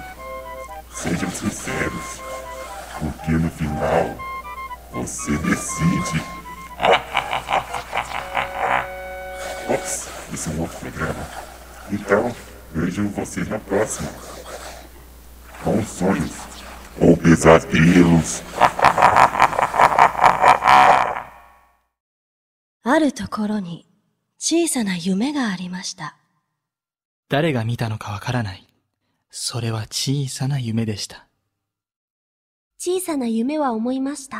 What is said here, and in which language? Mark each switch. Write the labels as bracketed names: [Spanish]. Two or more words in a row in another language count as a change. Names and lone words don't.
[Portuguese] Sejam sinceros, porque no final você decide. Ops, esse é um outro programa. Então, vejo vocês na próxima. Bons sonhos ou pesadelos. [Japanese] あるところに小さな夢がありました。誰が見たのかわからない。それは小さな夢でした。小さな夢は思いました。